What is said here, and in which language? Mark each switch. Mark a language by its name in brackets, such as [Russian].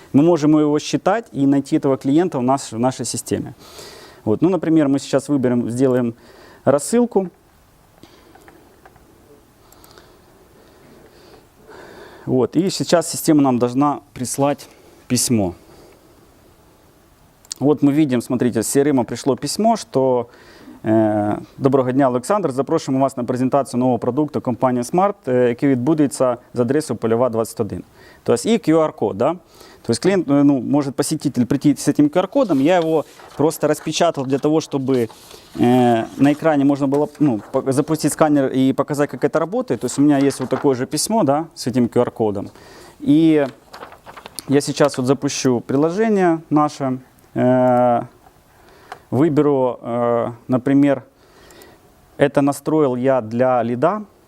[Russian] Мы можем его считать и найти этого клиента в нашей системе. Вот. Ну, например, мы сейчас выберем, сделаем рассылку. Вот. И сейчас система нам должна прислать письмо. Вот мы видим, смотрите, с CRM пришло письмо, что [Ukrainian] «Доброго дня, Олександр, запрошуємо вас на презентацію нового продукту компанії Smart, який відбудеться за адресою Польова 21». [Russian] То есть и QR-код, да? То есть клиент, ну, может посетитель прийти с этим QR-кодом, я его просто распечатал для того, чтобы на экране можно было, ну, запустить сканер и показать, как это работает. То есть у меня есть вот такое же письмо, да, с этим QR-кодом. И я сейчас вот запущу приложение наше, выберу, например, это настроил я для лида.